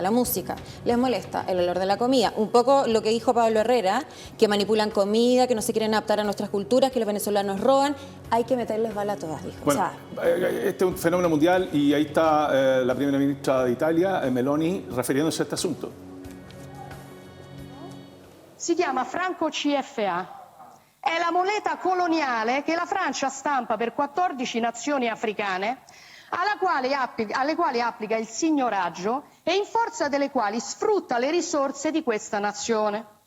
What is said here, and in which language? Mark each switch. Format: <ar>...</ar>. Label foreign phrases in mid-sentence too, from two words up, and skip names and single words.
<es>La música, les molesta el olor de la comida. Un poco lo que dijo Pablo Herrera, que manipulan comida, que no se quieren adaptar a nuestras culturas, que los venezolanos roban. Hay que meterles bala a todas, dijo. Bueno, este es un fenómeno mundial y ahí está la primera ministra de Italia, Meloni, refiriéndose a este asunto.</es> <it>Si chiama Franco CFA. È la moneta coloniale che la Francia stampa per 14 nazioni africane alle quali applica il signoraggio e in forza delle quali sfrutta le risorse di questa nazione.</it>